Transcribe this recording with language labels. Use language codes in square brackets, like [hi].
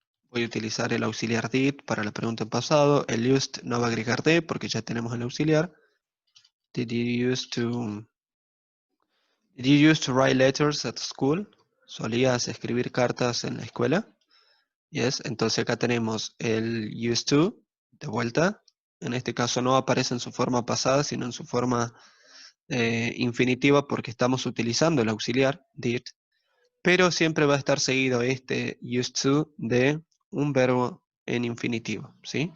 [es] Voy a utilizar el auxiliar did para la pregunta en pasado. El used no va a agregar de porque ya tenemos el auxiliar. [en] Did you used to write letters at school? [es] ¿Solías escribir cartas en la escuela? [en] Yes. [es] Entonces acá tenemos el used to, de vuelta. En este caso no aparece en su forma pasada, sino en su forma infinitiva porque estamos utilizando el auxiliar, did, pero siempre va a estar seguido este used to de un verbo en infinitivo, ¿sí?